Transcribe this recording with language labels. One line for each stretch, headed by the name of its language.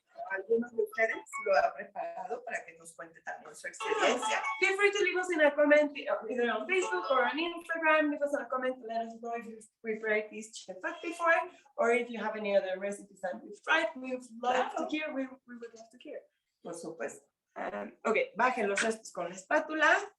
Spanish: Algunos de ustedes lo ha preparado para que nos cuente también su experiencia.
English: Feel free to leave us in a comment either on Facebook or on Instagram. Leave us a comment to let us know if you've prepared these chicken fat before, or if you have any other recipes that we've tried. We would love to hear. We would love to hear.
Spanish: Por supuesto. Ok, bajen los restos con la espátula.